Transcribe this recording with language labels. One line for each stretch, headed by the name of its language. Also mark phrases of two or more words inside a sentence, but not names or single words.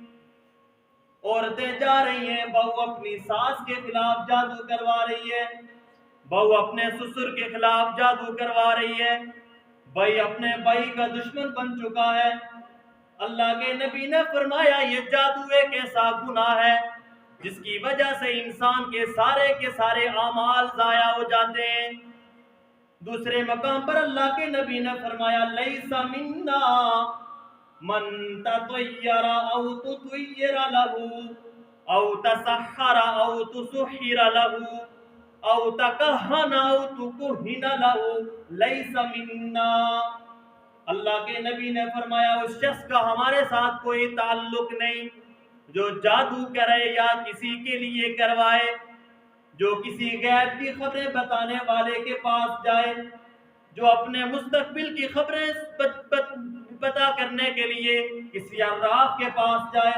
Urdu: عورتیں جا رہی ہیں، بہو اپنی ساس کے خلاف جادو کروا رہی ہے، بہو اپنے سسر کے خلاف جادو کروا رہی ہے، بھائی اپنے بھائی کا دشمن بن چکا ہے۔ اللہ کے نبی نے فرمایا یہ جادو ایک ایسا گناہ ہے جس کی وجہ سے انسان کے سارے اعمال ضائع ہو جاتے ہیں۔ دوسرے مقام پر اللہ کے نبی نے فرمایا
Arabic: لیس منا من تطیر او تطیر له او تسحر او تسحر له او تکہن او تکہن له لیس منا۔
Urdu: اللہ کے نبی نے فرمایا اس شخص کا ہمارے ساتھ کوئی تعلق نہیں جو جادو کرے یا کسی کے لیے کروائے، جو کسی غیب کی خبریں بتانے والے کے پاس جائے، جو اپنے مستقبل کی خبریں پتا کرنے کے لیے کسی عراف کے پاس جائے۔